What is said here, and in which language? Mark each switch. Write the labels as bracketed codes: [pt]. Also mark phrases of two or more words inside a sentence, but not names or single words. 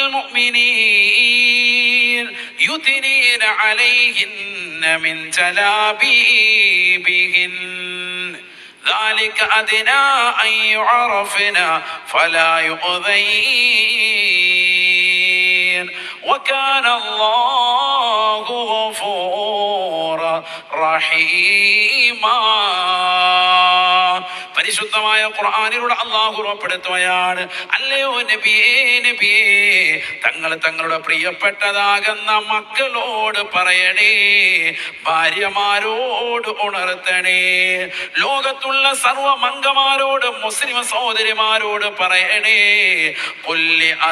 [ar] المؤمنين يدنين عليهن من جلابيبهن ذلك أدنى أن يعرفن فلا يؤذين وكان الله غفورا റഹീമാ. [ml] പരിശുദ്ധമായ ഖുർആനിലൂടെ അല്ലാഹു ഉറപ്പെടുത്തുകയാണ്, അല്ലയോ നബിയേ, നബിയേ, തങ്ങളുടെ പ്രിയപ്പെട്ടതാകുന്ന മക്കളോട് പറയണേ, ഭാര്യമാരോട് ഉണർത്തണേ, ലോകത്തുള്ള സർവമംഗമാരോട് മുസ്ലിം സഹോദരിമാരോട് പറയണേ, കുല്ലി